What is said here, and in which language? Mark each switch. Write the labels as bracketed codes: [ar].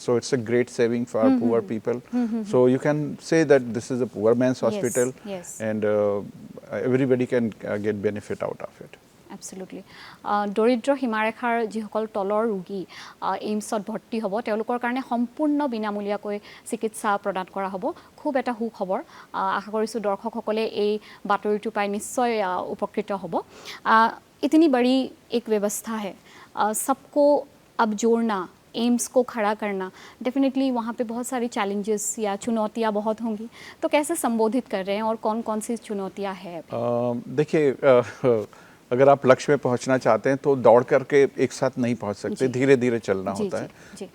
[en] So it's a great saving for poor people. So you can say that this is a poor man's hospital, and everybody can get benefit out of it. Absolutely. [as] দৰিদ্ৰ সীমাৰেখাৰ যিসকল তলৰ ৰোগী এইমছত ভৰ্তি হ'ব তেওঁলোকৰ কাৰণে সম্পূৰ্ণ বিনামূলীয়াকৈ চিকিৎসা প্ৰদান কৰা হ'ব। খুব এটা সুখবৰ। আশা কৰিছোঁ দৰ্শকসকলে এই বাতৰিটো পাই নিশ্চয় উপকৃত হ'ব। [hi] इतनी बड़ी एक व्यवस्था है, सबको अब जोड़ना, एम्स को खड़ा करना, डेफिनेटली वहाँ पे बहुत सारी चैलेंजेस या चुनौतियाँ बहुत होंगी, तो कैसे संबोधित कर रहे हैं और कौन कौन सी चुनौतियाँ हैं? देखिए, अगर आप लक्ष्य में पहुंचना चाहते हैं तो दौड़ करके एक साथ नहीं पहुंच सकते, धीरे धीरे चलना होता है।